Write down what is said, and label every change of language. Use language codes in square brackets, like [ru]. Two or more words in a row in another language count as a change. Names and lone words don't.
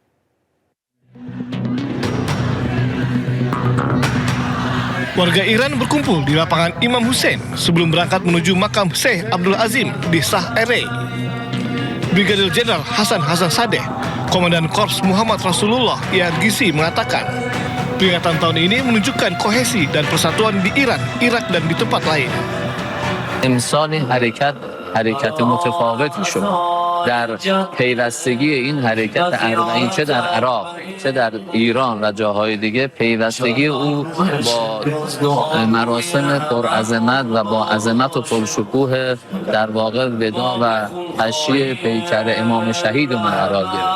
[id] Warga Iran berkumpul di lapangan Imam Hussein sebelum berangkat menuju makam Syekh Abdul Azim di Shah Ere. Brigadir Jenderal Hasan Sadeh, Komandan Korps Muhammad Rasulullah IRGC mengatakan, peringatan tahun ini menunjukkan kohesi dan persatuan di Iran, Irak dan di tempat lain. [fa] امسال حرکت متفاوتی شد در پیوستگی این حرکت اربعین چه در عراق چه در ایران و جاهای دیگه پیوستگی او با مراسم پرعظمت و با عظمت و پرشکوه در واقع ودا و تشییع پیکر امام شهیدمون قرار گرفت.